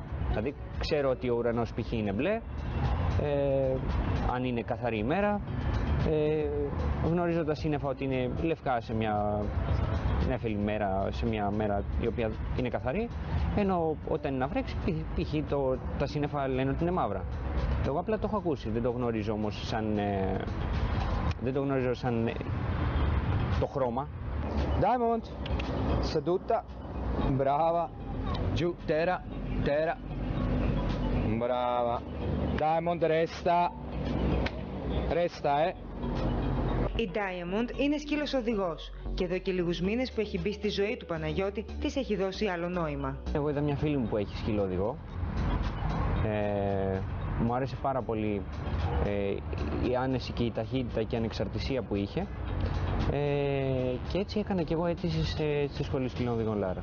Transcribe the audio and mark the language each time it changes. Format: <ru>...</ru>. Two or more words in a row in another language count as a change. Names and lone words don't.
<el>Δηλαδή ξέρω ότι ο ουρανός π.χ. είναι μπλε, αν είναι καθαρή ημέρα, γνωρίζω τα σύννεφα ότι είναι λευκά σε μια νέφελη μέρα, σε μια μέρα η οποία είναι καθαρή, ενώ όταν είναι να βρέξει, π.χ. τα σύννεφα λένε ότι είναι μαύρα. Εγώ απλά το έχω ακούσει, δεν το γνωρίζω όμως σαν, το χρώμα.</el> <it>Diamond, seduta, brava, giù, terra, terra, brava. Diamond, resta,</it> <el>Η Diamond είναι σκύλος οδηγός και εδώ και λίγους μήνες που έχει μπει στη ζωή του Παναγιώτη, της έχει δώσει άλλο νόημα. Εγώ είδα μια φίλη μου που έχει σκύλο οδηγό. Μου άρεσε πάρα πολύ η άνεση και η ταχύτητα και η ανεξαρτησία που είχε, και έτσι έκανα και εγώ αίτηση στη Σχολή Σκυλών Οδηγών Λάρα.</el>